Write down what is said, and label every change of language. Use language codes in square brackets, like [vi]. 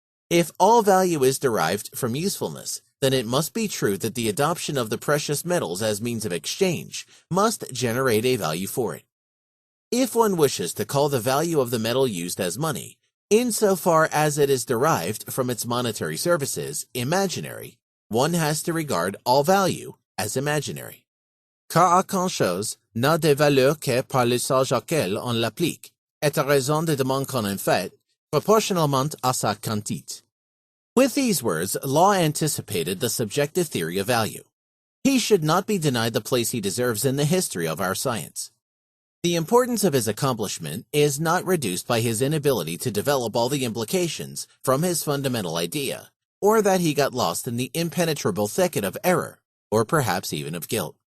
[en] If all value is derived from usefulness, then it must be true that the adoption of the precious metals as means of exchange must generate a value for it. If one wishes to call the value of the metal used as money, insofar as it is derived from its monetary services, imaginary, one has to regard all value as imaginary. [fr] Car aucune chose n'a de valeur que par l'usage auquel on l'applique, et à raison de demande qu'on en fait, proportionnellement à sa quantité. [en] With these words, Law anticipated the subjective theory of value. He should not be denied the place he deserves in the history of our science. The importance of his accomplishment is not reduced by his inability to develop all the implications from his fundamental idea, or that he got lost in the impenetrable thicket of error, or perhaps even of guilt.